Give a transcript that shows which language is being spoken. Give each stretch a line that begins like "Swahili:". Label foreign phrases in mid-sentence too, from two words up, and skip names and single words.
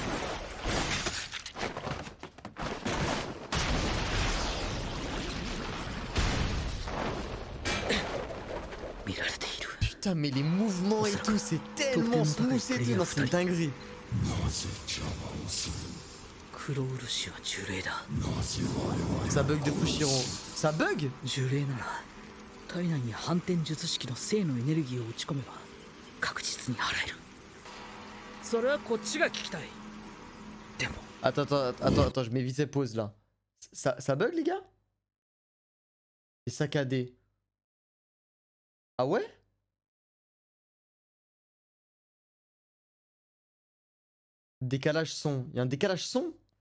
French: Putain, mais les mouvements et tout, c'est tellement smooth et tout. Non, c'est une dinguerie. Ça bug de Fushiro. Ça bug?
Japanese: 呪霊なら体内に反転術式の性のエネルギーを打ち込めば確実に払える。それはこっちが聞きたい。でも
French: Attends, je mets vite ces pauses là. Ça bug les gars? C'est saccadé. Ah ouais? Décalage son. Il y a un décalage son?